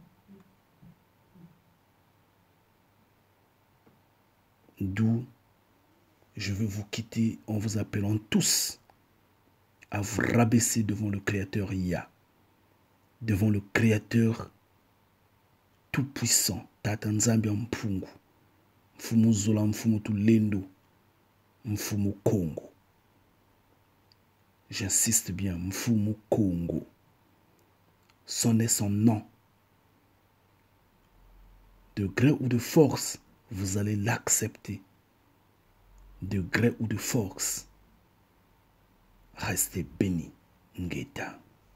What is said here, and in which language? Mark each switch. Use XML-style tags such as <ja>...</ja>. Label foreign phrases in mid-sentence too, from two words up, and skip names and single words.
<fr>D'où je veux vous quitter en vous appelant tous à vous rabaisser devant le Créateur Yah, devant le Créateur tout-puissant,</fr> <kg>Tata Nzambi Mpungu, Mfumu Zola, Mfumu Tulendo, Mfumu Congo.</kg> <fr>J'insiste bien,</fr> <kg>Mfumu Congo.</kg> <fr>Sonnez son nom. De gré ou de force, vous allez l'accepter. De gré ou de force, restez bénis, Ngeta.</fr>